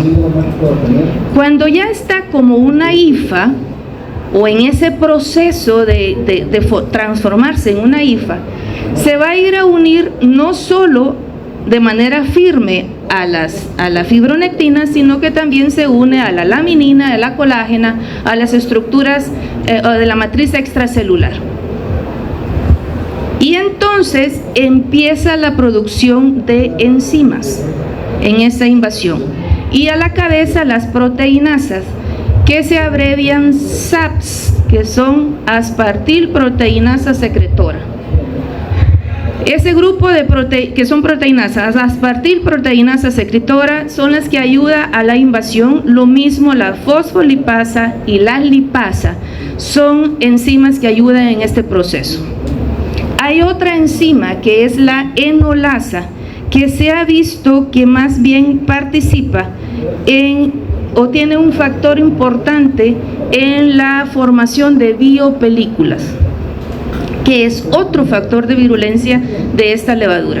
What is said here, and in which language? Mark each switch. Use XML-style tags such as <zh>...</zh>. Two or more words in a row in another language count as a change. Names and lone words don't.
<es>Cuando ya está como una hifa o en ese proceso de transformarse en una hifa, se va a ir a unir no solo de manera firme a la fibronectina, sino que también se une a la laminina, a la colágena, a las estructuras de la matriz extracelular. Y entonces empieza la producción de enzimas en esa invasión. Y a la cabeza las proteinasas, que se abrevian SAPS, que son aspartilproteinasa secretora. Ese grupo que son proteinasas, aspartilproteinasa secretora, son las que ayudan a la invasión. Lo mismo la fosfolipasa y la lipasa son enzimas que ayudan en este proceso. Hay otra enzima que es la enolasa, que se ha visto que más bien participa o tiene un factor importante en la formación de biopelículas, que es otro factor de virulencia de esta levadura.</es>